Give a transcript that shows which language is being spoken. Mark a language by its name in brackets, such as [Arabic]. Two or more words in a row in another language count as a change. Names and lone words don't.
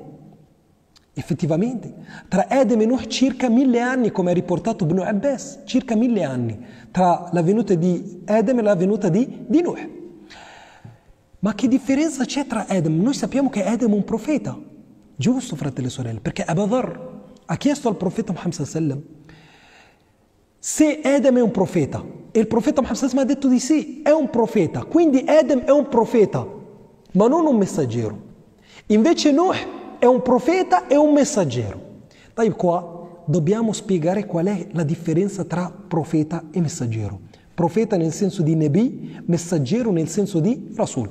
[Italian] Effettivamente, tra Edem e Nuh circa 1000 anni, come ha riportato Ibn Abbas, circa 1000 anni, tra la venuta di Edem e la venuta di Nuh. Ma che differenza c'è tra Edem? Noi sappiamo che Edem è un profeta, giusto fratelli e sorelle, perché Abu Dharr ha chiesto al profeta Muhammad [Arabic] صلى الله عليه وسلم [Italian] se Edem è un profeta, e il profeta Muhammad [Arabic] صلى الله عليه وسلم [Italian] ha detto di sì, è un profeta, quindi Edem è un profeta, ma non un messaggero. Invece Nuh è un profeta e un messaggero. Dai, qua dobbiamo spiegare qual è la differenza tra profeta e messaggero. Profeta nel senso di Nabi, messaggero nel senso di Rasul.